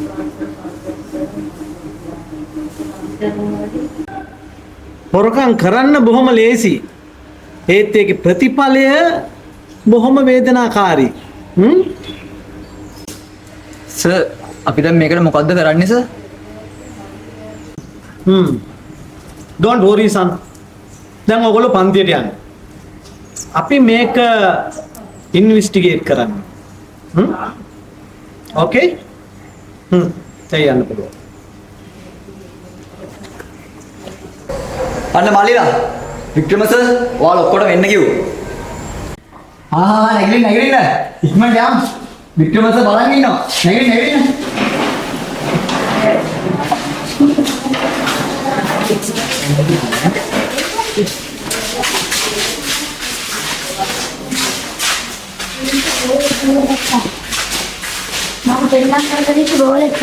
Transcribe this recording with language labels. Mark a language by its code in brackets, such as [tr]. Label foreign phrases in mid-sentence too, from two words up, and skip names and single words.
[si] හොරකම් කරන්න බොහොම ලේසි. ඒත් ඒකේ ප්‍රතිඵලය බොහොම වේදනාකාරී. සර් අපි දැන් මේකට මොකද්ද කරන්නේ සර්? [en] Don't worry son. [si] දැන් ඔයගොල්ලෝ පන්තියට යන්න. අපි මේක ඉන්වෙස්ටිගේට් කරන්න. Okay? දැන් යන්න පුළුවන්. අන්න මාලිලා වික්‍රම සර් ඔයාලා ඔක්කොටම එන්න කිව්වා. නැගිටින්න. ඉක්මනට යන්න. වික්‍රම සර් බලන් ඉන්නවා. නැගිටින්න. [id] Mau berenang kali itu boleh kan?